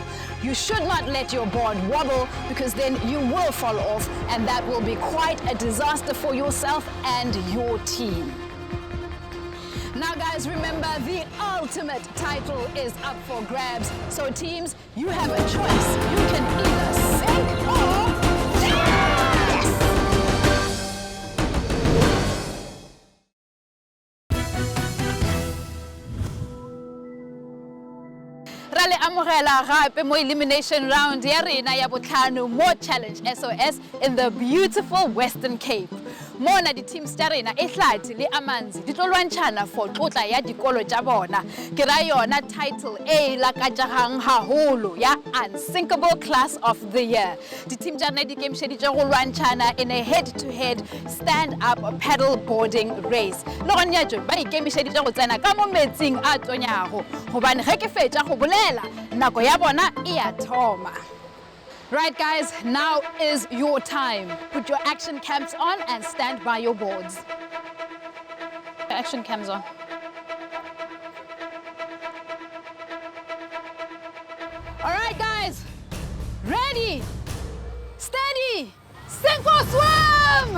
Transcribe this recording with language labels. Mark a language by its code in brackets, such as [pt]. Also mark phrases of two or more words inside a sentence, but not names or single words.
[en] You should not let your board wobble because then you will fall off and that will be quite a disaster for yourself and your team. Now guys, remember the ultimate title is up for grabs. So teams, you have a choice. You can either sink or yes! [tn] Rale amogela gape mo elimination round ya rena ya botlhano mo Challenge SOS [en] in the beautiful Western Cape. [tn] Mona di teams tsa rena Ihlathi le Amanzi di tlo lwantshana for tlotla ya dikolo tsa bona. Ke ra yona title e lakatjang haholo ya Unsinkable Class of the Year. Di team tsa rena di ikemiseditse go lwantshana [en] in a head-to-head stand-up paddleboarding race. [tn] Le gone ya jo ba ikemiseditse go tsena ka mo metsing a tonyago gobane ge ke fetsa go bolela nako ya bona e a thoma. [en] Right guys, now is your time. Put your action cams on and stand by your boards. Action cams on. All right guys, ready, steady, sink or swim!